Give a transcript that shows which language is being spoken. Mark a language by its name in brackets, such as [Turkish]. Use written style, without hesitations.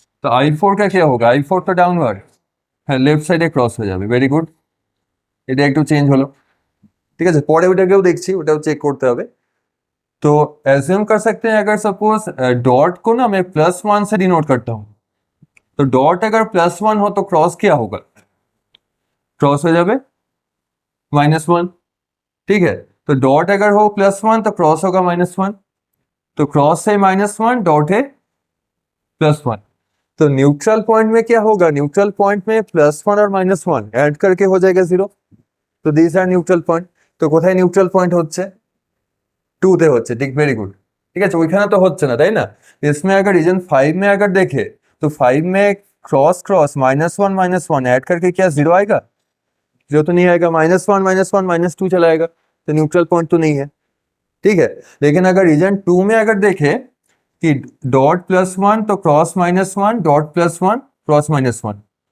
[Bangla] তো I4 [Hindi] का क्या होगा, [Bangla] I4 তো ডাউনওয়ার্ড, হ্যাঁ লেফট সাইডে ক্রস হয়ে যাবে, ভেরি গুড। এটা একটু চেঞ্জ হলো। ঠিক আছে, পরে ওটাকেও দেখছি, ওটাও চেক করতে হবে। [Hindi] तो एज्यूम कर सकते हैं अगर सपोज डॉट को ना मैं +1 से डिनोट करता हूँ, तो डॉट अगर +1 हो तो क्रॉस क्या होगा, क्रॉस हो जाए -1। ठीक है, तो डॉट अगर हो +1 तो क्रॉस होगा -1, तो क्रॉस है -1, डॉट है +1। तो न्यूट्रल पॉइंट में क्या होगा, न्यूट्रल पॉइंट में +1 और -1 ऐड करके हो जाएगा 0। तो दिस आर न्यूट्रल पॉइंट। [Bangla] तो কোথায় নিউট্রাল পয়েন্ট হচ্ছে, 2 তে হচ্ছে, ঠিক, ভেরি गुड। ঠিক আছে, ওইখানে তো হচ্ছে না, তাই না? [Hindi] इसमें अगर रीजन 5 में अगर देखे तो 5 में क्रॉस क्रॉस -1 -1 ऐड करके क्या 0 आएगा? 0 तो नहीं आएगा, -1 -1 -2 चला आएगा, तो न्यूट्रल पॉइंट तो नहीं है। ठीक है, लेकिन अगर रीजन 2 में अगर देखे कि डॉट +1 तो क्रॉस -1, डॉट +1 क्रॉस -1,